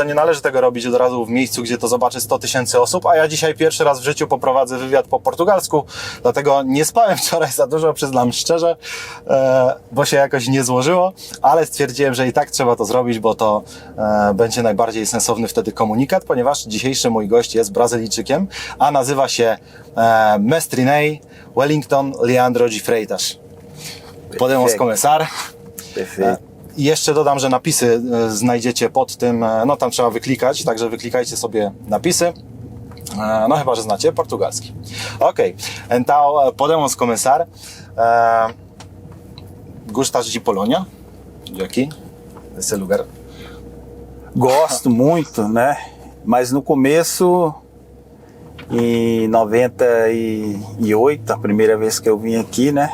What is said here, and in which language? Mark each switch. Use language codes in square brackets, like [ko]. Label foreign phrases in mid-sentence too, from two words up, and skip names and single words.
[pl] nie należy tego robić od razu w miejscu, gdzie to zobaczy 100 000 osób, a ja dzisiaj pierwszy raz w życiu poprowadzę wywiad po portugalsku, dlatego nie spałem wczoraj za dużo, przyznam szczerze, bo się jakoś nie złożyło, ale stwierdziłem, że i tak trzeba to zrobić, bo to będzie najbardziej sensowny wtedy komunikat, ponieważ dzisiejszy mój gość jest Brazylijczykiem, a nazywa się Mestre Ney Wellington Leandro de Freitas. [pt] Podemos começar. Perfeito. [pl] I jeszcze dodam, że napisy znajdziecie pod tym, no tam trzeba wyklikać, także wyklikajcie sobie napisy. No chyba, że znacie portugalski. [pt] Ok, então podemos começar. Gostas de Polônia? De aqui? Desse lugar? Gosto muito, né? Mas no começo, em 98, a primeira vez que eu vim aqui, né?